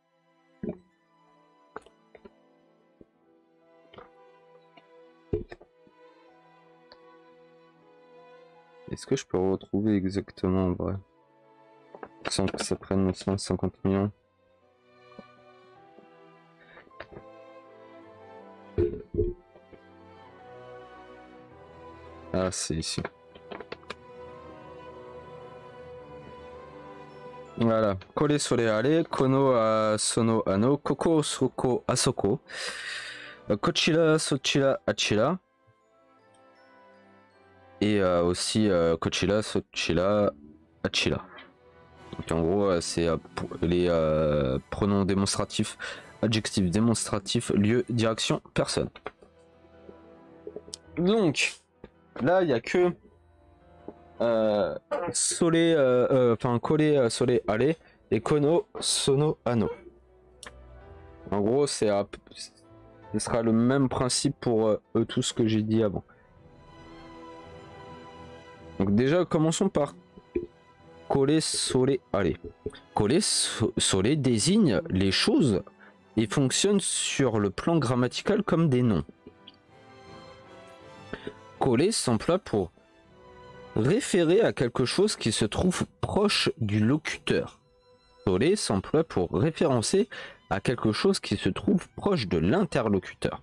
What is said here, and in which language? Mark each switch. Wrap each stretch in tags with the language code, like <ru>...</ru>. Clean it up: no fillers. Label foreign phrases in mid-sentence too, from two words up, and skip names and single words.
<fr>Est-ce que je peux retrouver exactement en vrai sans que ça prenne 150 millions? Ah, c'est ici. Voilà.</fr> <ja>これ それ あれ、この あ その あの、ここ そこ あそこ、こちら そちら あちら.</ja> <fr>Et aussi</fr> <ja>こちら そちら あちら.</ja> <fr>Donc en gros, c'est les pronoms démonstratifs, adjectifs démonstratifs, lieu, direction, personne. Donc, là, il n'y a que enfin,</fr> <ja>これ、それ、あれ,</ja> <fr>et</fr> <ja>この、その、あの.</ja> <fr>En gros, ce sera le même principe pour tout ce que j'ai dit avant. Donc déjà, commençons par</fr> <ja>これ、それ、あれ. これ、それ</ja> <fr>désigne les choses et fonctionne sur le plan grammatical comme des noms. Kore s'emploie pour référer à quelque chose qui se trouve proche du locuteur. Sole s'emploie pour référencer à quelque chose qui se trouve proche de l'interlocuteur.</fr>